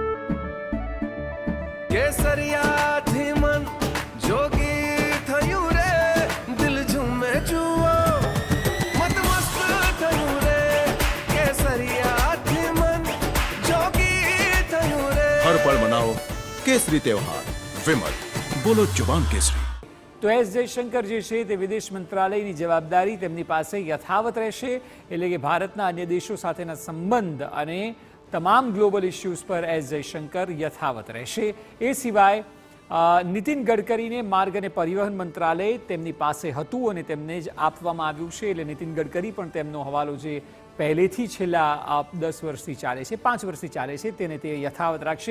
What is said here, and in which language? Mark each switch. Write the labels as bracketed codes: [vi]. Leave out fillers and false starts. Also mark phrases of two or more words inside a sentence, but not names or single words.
[gu] કેસરિયાથી મન જોગી થયું રે, દિલ ઝૂમે જુઓ મતમસ્ત થયું રે, કેસરિયાથી મન જોગી થયું રે। [hi] हर पल मनाओ केसरी त्योहार। विमल, बोलो जुबान केसरी। [gu] તો એસ જયશંકર જે છે તે વિદેશ મંત્રાલયની જવાબદારી તેમની પાસે યથાવત રહેશે, એટલે કે ભારતના અન્ય દેશો સાથેના સંબંધ અને તમામ [en] global issues [gu] પર એસ જયશંકર યથાવત રહેશે। એ સિવાય નીતિન ગડકરીને માર્ગ અને પરિવહન મંત્રાલય તેમની પાસે હતું અને તેમને જ આપવામાં આવ્યું છે, એટલે નીતિન ગડકરી પણ તેમનો હવાલો જે પહેલેથી છેલ્લા 10 વર્ષથી ચાલે છે, 5 વર્ષથી ચાલે છે, તેને તે યથાવત રાખશે।